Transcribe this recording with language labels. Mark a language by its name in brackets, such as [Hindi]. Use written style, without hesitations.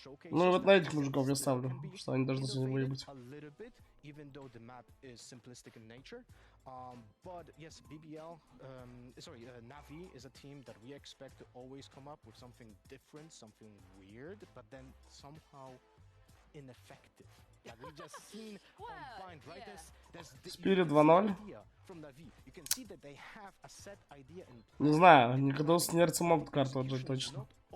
[Russian] Ну, и вот на этих мужиков я ставлю, что они должны сегодня выебать. [English] Even though the map is simplistic in nature, but yes, BBL, Navi is a team that we expect to always come up with something different, something weird, but then somehow ineffective. Like we just seen combined, right? There's Spirit 2.0. From Navi. You can see that they have a set idea in. [Russian] Не знаю, никогда с нерцем могут карту отжать точно.